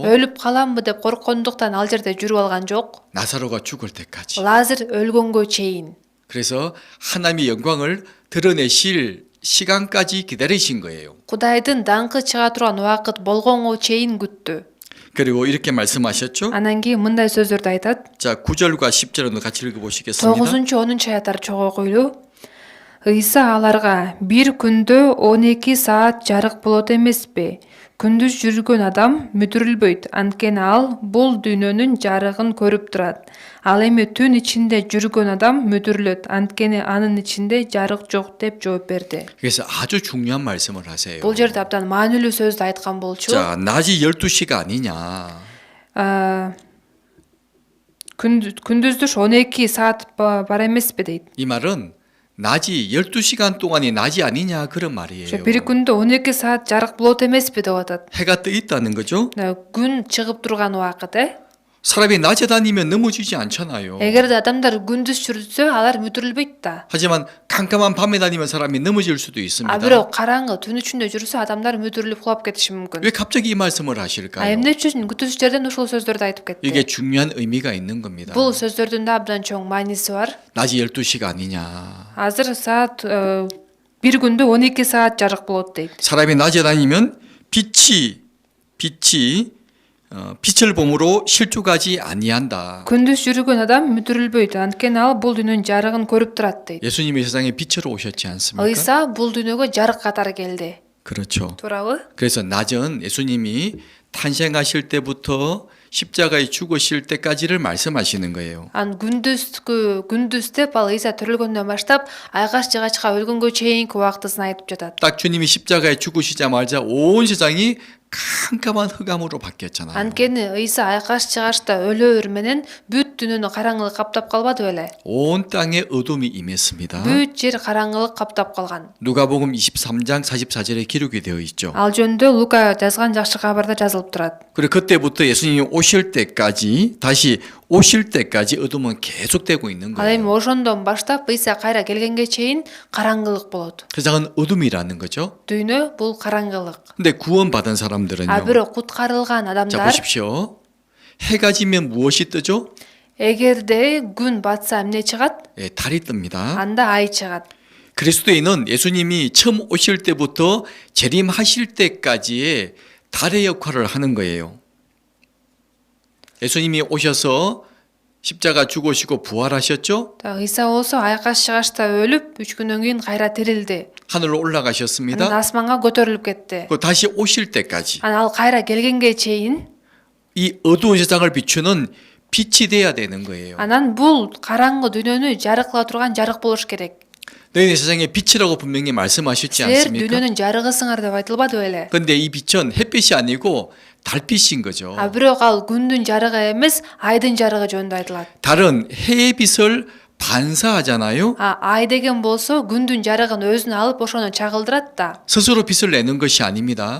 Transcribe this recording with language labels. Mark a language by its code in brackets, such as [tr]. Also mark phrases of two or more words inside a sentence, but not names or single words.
[ky] өлүп каламбы деп корккондуктан ал жерде жүрүп алган жок. [ko] 나사로가 죽을 때까지. [ky] Лазар өлгөнгө чейин. [ko] 그래서 하나님의 영광을 드러내실 시간까지 기다리신 거예요. [ky] Кудайдын даңкы чыга турган убакыт болгонго чейин күттү. [ko] 그리고 이렇게 말씀하셨죠. [ky] Анан кийин мындай сөздөрдү айтат. [ko] 자, 9절과 10절을 같이 읽어보시겠습니다. [ky] 9-10 аяттар чогуу койлуу. Ыйса аларга: "Бир күндө 12 саат жарык болот эмеспи? Күндүз жүргөн адам мүдүрүлбөйт, анткени ал бул дүйнөнүн жарыгын көрүп турат. Ал эми түн ичинде жүргөн адам мүдүрүлөт, анткени анын ичинде жарык жок" деп жооп берди. [ko] 그래서 아주 중요한 말씀을 하세요. [ky] Бул жерде абдан маанилүү сөздү айткан болчу. [ko] 자, 낮이 12시가 아니냐. [ky] күндүздүш 12 саат бар эмеспи дейт. [ko] 이 말은 낮이 12시간 동안이 낮이 아니냐 그런 말이에요. [ky] Бир күндө 12 саат жарык болот эмеспи деп атат. [ko] 해가 떠 있다는 거죠. [ky] күн чыгып турган убакыт, [ko] 사람이 낮에 다니면 넘어지지 않잖아요. [ky] эгерде адамдар күндүз жүрсө, алар мүдүрүлбөйт да. [ko] 하지만 깜깜한 밤에 다니면 사람이 넘어질 수도 있습니다. [ky] бирок караңгы түн ичинде жүрсө, адамдар мүдүрүлүп кулап кетиши мүмкүн. [ko] 왜 갑자기 이 말씀을 하실까요? [ky] Эмне үчүн күтүүчү жерден ушул сөздөрдү айтып кетти? [ko] 이게 중요한 의미가 있는 겁니다. [ky] Бул сөздөрдүн да абдан чоң мааниси бар. [ko] 낮이 12시가 아니냐. [ky] Азыр саат бир күндө 12 саат жарык болот дейт. [ko] 사람이 낮에 다니면 빛이 빛을 봄으로 실족하지 아니한다. [ky] күндүз жүргөн адам мүдүрүлбөйт, анткени ал бул дүйнөнүн жарыгын көрүп турат дейт. [ko] 예수님이 세상에 빛으로 오셨지 않습니까? [ky] Ыйса бул дүйнөгө жарык катары келди. [ko] 그렇죠. [ky] туурабы? [ko] 그래서 낮은 예수님이 탄생하실 때부터 십자가에 죽으실 때까지를 말씀하시는 거예요. [ky] күндүз деп ал Ыйса төрөлгөндөн баштап айкаш жыгачка өлгөнгө чейинки убактысын айтып жатат. [ko] 딱 주님이 십자가에 죽으시자마자 온 세상이 깜깜한 흑암으로 바뀌었잖아요. [ky] анткени Ыйса айкаш жыгачта өлөөр менен бүт дүйнөнү караңгылык каптап калбады беле? [ko] 온 땅에 어둠이 임했습니다. [ky] бүт жер караңгылык каптап калган. [ko] 누가복음 23장 44절에 기록이 되어 있죠. [ky] ал жөнүндө Лука жазган жакшы кабарда жазылып турат. [ko] 그리고 그때부터 예수님이 오실 때까지 다시 오실 때까지 어둠은 계속되고 있는 [ky] ал эми [ko] 거예요. [ky] ошондон баштап Ыйса кайра келгенге чейин караңгылык болот. [ko] 세상은 어둠이라는 거죠. [ky] дүйнө бул караңгылык. [ko] 근데 구원받은 사람들은요. [ky] бирок куткарылган [ko] 자, [ky] адамдар [ko] 보십시오. 해가 지면 무엇이 뜨죠? [ky] эгерде күн батса эмне чыгат? [ko] 예, 달이 뜹니다. [ky] анда ай чыгат. [ko] 그리스도인은 예수님이 처음 오실 때부터 재림하실 때까지의 달의 역할을 하는 거예요. 예수님이 오셔서 십자가 죽으시고 부활하셨죠? [ky] Ыйса болсо айкаш жыгачта өлүп, 3 күндөн кийин кайра тирилди. [ko] 하늘로 [ky] Анан [ko] 올라가셨습니다. [ky] асманга көтөрүлүп кетти. [ko] 그 다시 오실 때까지 [ky] Анан ал кайра келгенге чейин [ko] 이 어두운 세상을 비추는 빛이 돼야 되는 거예요. [ky] анан бул караңгы дүйнөнү жарыклаа турган жарык болуш керек. [ko] 너희는 세상의 빛이라고 분명히 말씀하셨지 [ky] Силер [ko] 않습니까? [ky] дүйнөнүн жарыгысыңар деп айтылбады беле? [ko] 근데 이 빛은 햇빛이 아니고 달빛인 거죠. [ky] бирок ал күндүн жарыгы эмес, айдын жарыгы жөнүндө айтылат. [ko] 달은 해의 빛을 반사하잖아요. [ky] ай деген болсо күндүн жарыгын өзүнө алып ошону чагылдырат да. [ko] 스스로 빛을 내는 것이 아닙니다.